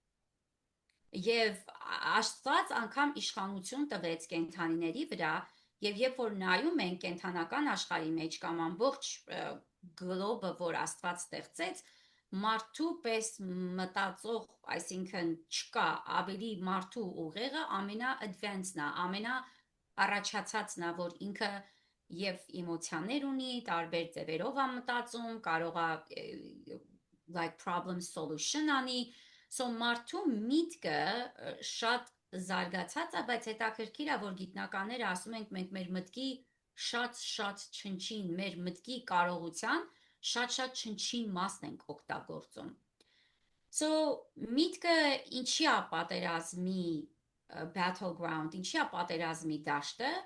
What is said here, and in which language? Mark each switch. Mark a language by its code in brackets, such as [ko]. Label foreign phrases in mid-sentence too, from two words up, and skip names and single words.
[hy] Եվ Աստված անգամ իշխանություն տվեց կենդանիների վրա, եւ երբ որ նայում ենք կենդանական աշխարհի մեջ կամ ամբողջ գլոբը, որ Աստված ստեղծեց, մարդու պես մտածող, այսինքն չկա, ավելի մարդու ուղեղը ամենա-advanced-ն է, ամենաառաջացածն է, որ ինքը եւ էմոցիաներ ունի, տարբեր ձևերով է մտածում, կարող է [en] like problem solution [hy] անի, so մարդու միտքը շատ զարգացած է, բայց հետաքրքիր է, որ գիտնականները ասում են մենք մեր մտքի շատ չնչին, մեր մտքի կարողության շատ չնչին մասն ենք օգտագործում։ So միտքը ինչի է պատերազմի battleground, ինչի է պատերազմի դաշտը,